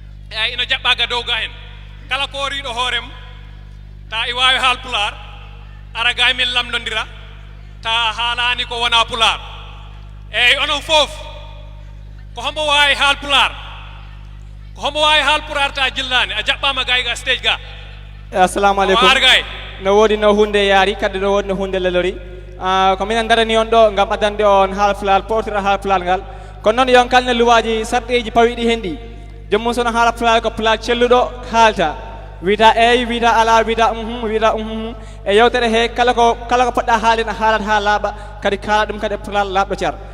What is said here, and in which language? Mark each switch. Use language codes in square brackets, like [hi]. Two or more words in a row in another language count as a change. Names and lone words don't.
[ff] Eyyi, ina jaɓɓa ga dow ga hen. Kala ko riɗo hoorem, ta i wawi haal pular, ara ga min lamdodira, ta haalani ko wona pular. Eyyi, onon foof, ko hombo wawi haal pular? Ko hombo wawi haal pular ta jillani? A jaɓɓama gay ga stage ga. Assalamu alaikum. O ar gay. No wodi no hunde yaari, kadi no wodi no hunde lelori. Ah, ko minen darani on ɗo ngam addande on haal pular, portira haal pular ngal. Kono noon yon kalne luwaji sarɗeji pawiɗi hen ɗi. Joomum sono haala pular ko pular celluɗo haalta. Wita eyi, wita ala, wita mhm, wita mhm. E yewtere he kala ko, kala ko poɗɗa haalde, a haalat ha laaɓa, kadi kaala ɗum kadi e pular laaɓɗo car.